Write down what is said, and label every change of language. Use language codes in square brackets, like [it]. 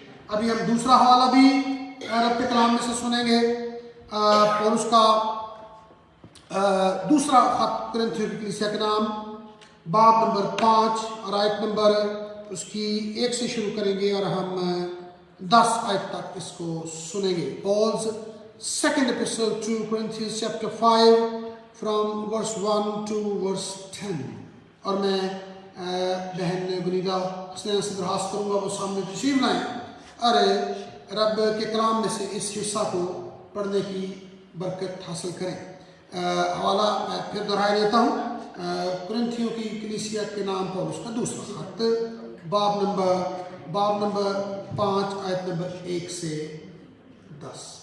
[hi] अभी हम दूसरा हवाला भी रब के कलाम में से सुनेंगे। पौलुस का दूसरा खत कुरिन्थियों की कलीसिया के नाम, बाब नंबर 5 और आयत नंबर उसकी 1 से शुरू करेंगे और हम 10 आयत तक इसको सुनेंगे। [en] Paul's second episode to Corinthians chapter 5 from verse 1 to verse 10। [hi] और मैं बहन गुनीदा स्नेह से दरखास्त करूँगा वो सामने तशरीफ लाएँ और रब के कलाम में से इस हिस्सा को पढ़ने की बरकत हासिल करें। हवाला मैं फिर दोहराई देता हूँ। कुरिन्थियों की कलीसिया के नाम पर उसका दूसरा खत, बाब नंबर 5 आयत नंबर 1 से 10।